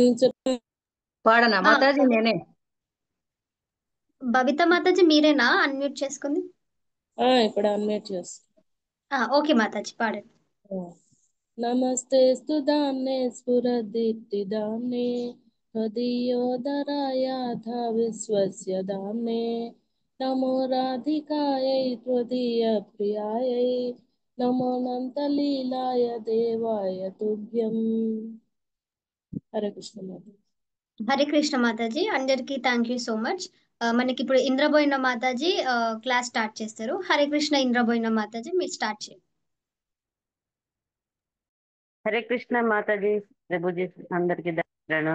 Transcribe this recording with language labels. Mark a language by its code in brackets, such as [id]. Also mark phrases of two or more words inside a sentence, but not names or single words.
[te] పాడనా మాతాజీ? నేనే. బబిత మాతాజీ మీరేనా అన్మ్యూట్ చేసుకుంది? ఇప్పుడు అన్మ్యూట్ చేస్తా. ఓకే మాతాజీ పాడండి. [sa] నమస్తే స్తుదామ్నే స్ఫురదీప్తి దామ్నే त्वदीयोदरायाथ विश्वस्य धाम्ने नमो राधिकायै त्वदीयप्रियायै नमो अनन्तलीलाय देवाय तुभ्यं. [te] హరే కృష్ణ మాతాజీ. హరే కృష్ణ మాతాజీ. అందరికి [en] thank you so much. [te] మనకి ఇప్పుడు ఇంద్రబోయిన మాతాజీ [en] class start [te] చేస్తారు. హరే కృష్ణ ఇంద్రబోయిన మాతాజీ మీరు స్టార్ట్ చేయండి. హరే కృష్ణ మాతాజీ. ప్రభుజీ అందరికి దండాలు.